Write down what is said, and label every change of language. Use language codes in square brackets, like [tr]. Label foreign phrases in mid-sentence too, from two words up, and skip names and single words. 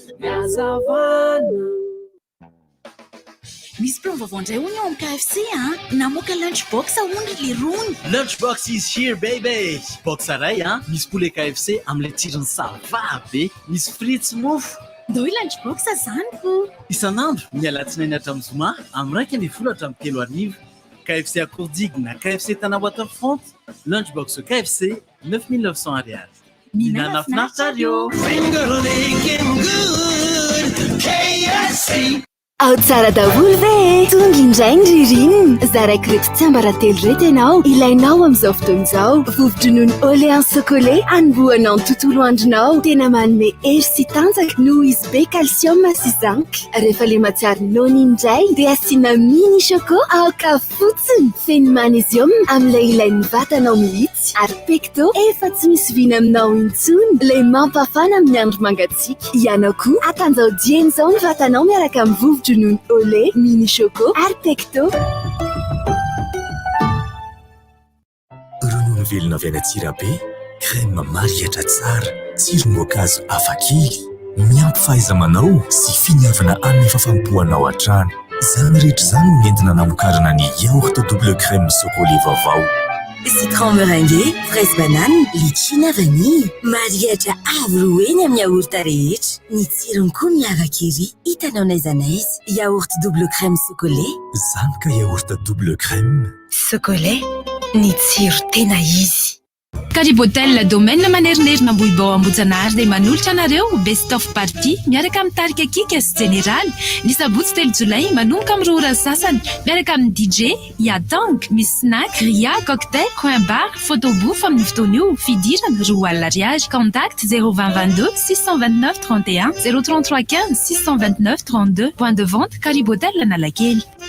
[mg] Misy plan vaovao indray hony ao amin'ny KFC namoaka lunchbox ahondry le rony. [en] Lunchbox is here baby. [mg] Box aray misy poulet KFC am'le tsirony sava be, misy fritsy mofo. Dao lunchbox zany ko. Isanandro mialatsinainy hatramin'ny zoma amin'ny 1 hatramin'ny 3 arivo. KFC à Courdigna, KFC Tana Waterfront, lunchbox KFC 9900 ariary. Minana Fnartario. [en] Finger licking good, KFC. [mg] Ao tsara daholo ve tonga indray ny ririny zaraikireto tsy ambaratelo reto ianao ilainao amin'izao fotoana izao vovo-dronono Orléans chocolat anombohanao ny tontolo andronao tena manome hery sy tanjaka noho izy be calcium sy zinc rehefa le matsiaro nono indray dia asiana mini choco aoka fotsiny feno magnesium amin'ilay ilain'ny vatanao mihitsy ary pecto efa tsy misy vina aminao intsony le mampafana amin'ny andro mangatsiaka ianao koa atanjao dieny izao ny vatanao miaraka amin'ny vovo non olé, mini choco, arpecto. Ronono velona avy any Atsirabe, crème mariatra tsara, tsirony voankazo hafakely, miampy fahaiza-manao sy finiavana amin'ny fafampoanao hatrany. Zany rehetra zany no nentina namokarana ny [fr] yaourt double crème chocolat [mg] vaovao. [fr] Citron meringué, fraise banane, litchi na vanille. [mg] Mariatra avy amin'ny yaourt rehetra. Ny tsirony koa miavaka ery. Hitanao n'aiza n'aiza. [fr] Yaourt double crème chocolat. [mg] Zany ka [fr] yaourt double crème. [mg] Chocolat, ny tsiro tena izy. Karibotel domaine manerinerina ambohibao Ambojanahary dia manolotra anareo [en] best of party [mg] miaraka amin'ny tarika kika sy général ny sabotsy 3 jolay manomboka amin'ny 2 ora sasany miaraka amin'ny DJ Yatang misy snack, ria, cocktail, [en] coin bar, [mg] photobouffe amin'ny fotoana io fidirana 2 alina ariary contact 02022 629 31 033 15 629 32 [fr] point de vente [mg] Karibotel Analakely.